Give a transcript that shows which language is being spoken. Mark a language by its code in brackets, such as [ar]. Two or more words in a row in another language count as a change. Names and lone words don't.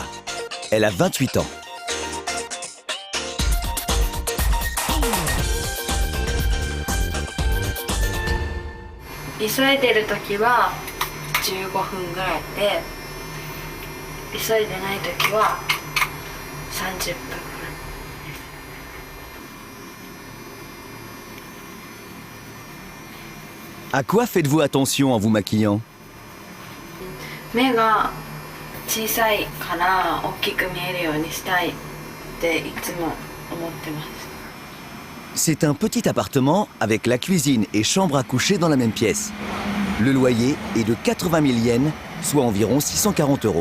[fr] Elle a 28 ans. « [ja] 急いでる時は15分ぐらいで、急いでない時は30分ぐらい。 [fr] À quoi faites-vous attention en vous maquillant ? [ja] 目が小さいから大きく見えるようにしたいっていつも思ってます。 [fr] C'est un petit appartement avec la cuisine et chambre à coucher dans la même pièce. Le loyer est de 80 000 yens, soit environ 640 €.